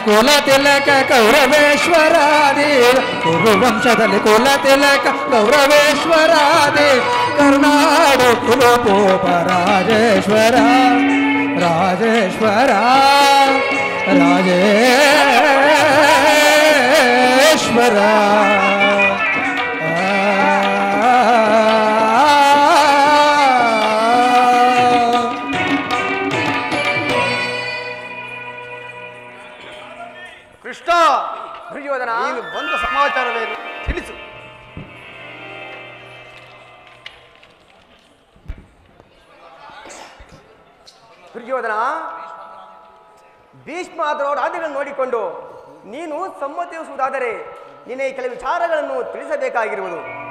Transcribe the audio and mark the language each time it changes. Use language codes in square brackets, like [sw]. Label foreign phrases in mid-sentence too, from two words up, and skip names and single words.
[kn] ಕುಲ ತಿಲಕ ಕೌರವೇಶ್ವರಾದಿ ಕುರುವಂಶದಲ್ಲಿ ಕುಲ ತಿಲಕ ಕೌರವೇಶ್ವರಾದಿ ಕರುಣಾಳು ಕುರುಭೂಪರಾಜೇಶ್ವರ ರಾಜೇಶ್ವರ ರಾಜೇಶ್ವರ ಕೃಷ್ಣ, ದುರ್ಯೋಧನ, ನೀನು ಬಂದ ಸಮಾಚಾರವೇನು ತಿಳಿಸು. ದುರ್ಯೋಧನ, ಭೀಷ್ಮಾದರವರ ಆದಿಗಳನ್ನು ನೋಡಿಕೊಂಡು ನೀನು ಸಮ್ಮತಿಸುವುದಾದರೆ ನಿನಗೆ ಕೆಲವು ವಿಚಾರಗಳನ್ನು ತಿಳಿಸಬೇಕಾಗಿರುವುದು.